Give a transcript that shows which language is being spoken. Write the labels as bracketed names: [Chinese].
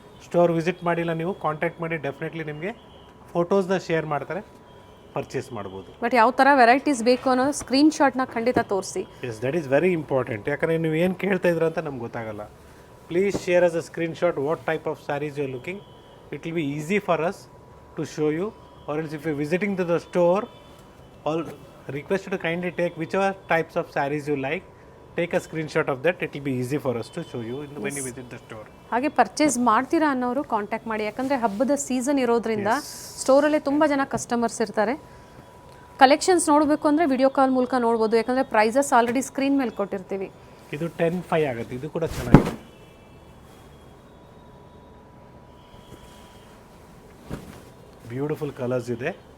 [Kannada] Store visit ಮಾಡಿಲ್ಲ ನೀವು, contact ಮಾಡಿ, ಡೆಫಿನೆಟ್ಲಿ ನಿಮಗೆ ಫೋಟೋಸ್ನ ಶೇರ್ ಮಾಡ್ತಾರೆ, ಪರ್ಚೇಸ್ ಮಾಡ್ಬೋದು. ಬಟ್ ಯಾವ ಥರ ವೆರೈಟೀಸ್ ಬೇಕು ಅನ್ನೋದು ಸ್ಕ್ರೀನ್ಶಾಟ್ನ ಖಂಡಿತ ತೋರಿಸಿ. [English] Yes, that is very important. [Kannada] ಯಾಕಂದರೆ ನೀವು ಏನು ಕೇಳ್ತಾ ಇದ್ದೀರ ಅಂತ ನಮ್ಗೆ ಗೊತ್ತಾಗಲ್ಲ. [English] Please share us a screenshot what type of sarees you are looking. It will be easy for us to show you. Or else if you visiting to the store, all request you to kindly take whichever types of sarees you like, take a screenshot of that. It will be easy for us to show you when you visit the store. [Kannada] ಹಾಗೆ purchase ಮಾಡ್ತೀರಾ ಅನ್ನೋರು contact ಮಾಡಿ, ಯಾಕಂದರೆ ಹಬ್ಬದ season ಇರೋದ್ರಿಂದ ಸ್ಟೋರಲ್ಲೇ ತುಂಬ ಜನ customers ಇರ್ತಾರೆ. ಕಲೆಕ್ಷನ್ಸ್ ನೋಡಬೇಕು ಅಂದರೆ ವಿಡಿಯೋ ಕಾಲ್ ಮೂಲಕ ನೋಡ್ಬೋದು, ಯಾಕಂದರೆ ಪ್ರೈಸಸ್ ಆಲ್ರೆಡಿ ಸ್ಕ್ರೀನ್ ಮೇಲೆ ಕೊಟ್ಟಿರ್ತೀವಿ. ಇದು 10,500 ಆಗುತ್ತೆ. ಇದು ಕೂಡ ಚೆನ್ನಾಗಿದೆ, ಬ್ಯೂಟಿಫುಲ್ ಕಲರ್ಸ್ ಇದೆ.